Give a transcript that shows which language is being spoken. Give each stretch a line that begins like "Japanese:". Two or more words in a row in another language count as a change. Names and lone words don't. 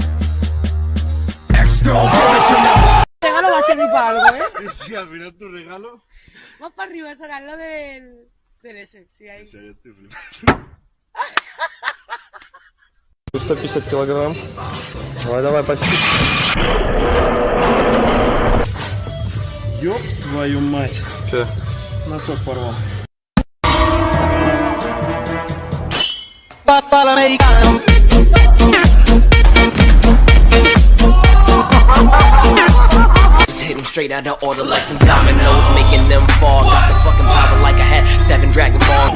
English: X gon' give it to you.
Spanish: Regalo va a servir para algo, ¿eh? Sí, sí, al final tu regalo. Más para arriba será lo del ese, sí, ahí.
Russian: 150 килограмм. Давай почти. Ёб твою мать. Че? Носок порвал.
English: Hit him straight out of order like some dominoes, making them fall. Got the fucking power like I had 7 Dragon Balls.